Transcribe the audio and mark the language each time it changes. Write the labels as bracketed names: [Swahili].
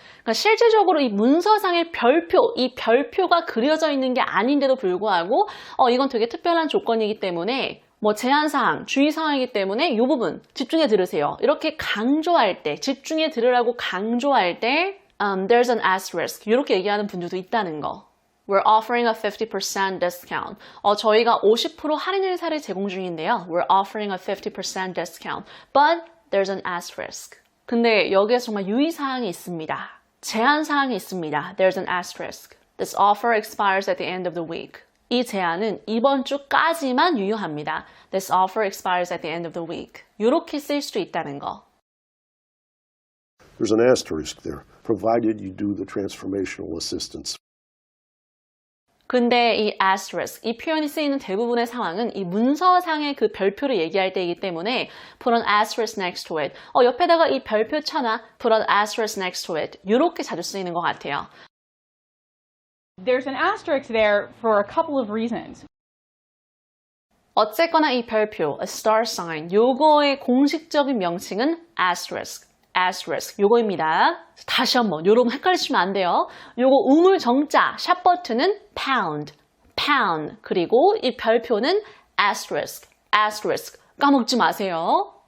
[Korean] 그러니까 실질적으로 이 문서상의 별표, 이 별표가 그려져 있는 게 아닌데도 불구하고 이건 되게 특별한 조건이기 때문에 제한사항, 주의사항이기 때문에 이 부분 집중해 들으세요. 이렇게 강조할 때, 집중해 들으라고 강조할 때 [English] there's an asterisk [Korean] 이렇게 얘기하는 분들도 있다는 거. [English] We're offering a 50% discount. [Korean] 저희가 50% 할인 행사를 제공 중인데요. [English] We're offering a 50% discount. But there's an asterisk. [Korean] 근데 여기에서 정말 유의사항이 있습니다. 제한사항이 있습니다. [English] There's an asterisk. This offer expires at the end of the week. [Korean] 이 제한은 이번 주까지만 유효합니다. [English] This offer expires at the end of the week. [Korean] 이렇게 쓸 수도 있다는 거. [English] There's an asterisk there, provided you do the transformational assistance. [Korean] 근데 이 asterisk, 이 표현이 쓰이는 대부분의 상황은 이 문서상의 그 별표를 얘기할 때이기 때문에 [English] put an asterisk next to it. [Korean] 옆에다가 이 별표 쳐놔. [English] put an asterisk next to it. [Korean] 이렇게 자주 쓰이는 것 같아요. [English] There's an asterisk there for a couple of reasons. [Korean] 어쨌거나 이 별표, [English] a star sign, [Korean] 요거의 공식적인 명칭은 asterisk. asterisk 요거입니다. 다시 한번 여러분 헷갈리시면 안 돼요. 요거 우물 정자 샵 버튼은 pound, pound 그리고 이 별표는 asterisk, asterisk 까먹지 마세요.